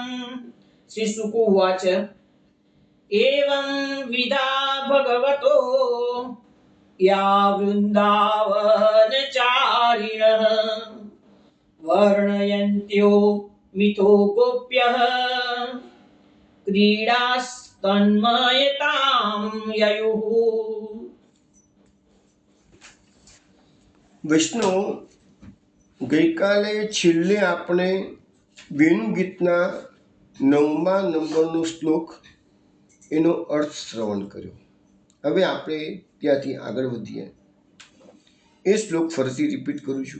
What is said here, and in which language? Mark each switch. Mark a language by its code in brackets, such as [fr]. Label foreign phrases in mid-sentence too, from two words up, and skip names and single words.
[sa] श्रीशुक उवाच एवं विदा भगवतो या वृन्दावनचारिणः वर्णयन्त्यो मिथो गोप्यः क्रीडास्तन्मयतां ययुः। [gu] વૈષ્ણવ ગઈકાલે છેલ્લે આપણે વેણુ ગીતના 9મા નંબરનો શ્લોક એનો અર્થ શ્રવણ કર્યો. હવે આપણે ત્યાંથી આગળ વધીએ. એ શ્લોક ફરીથી રિપીટ કરું છું.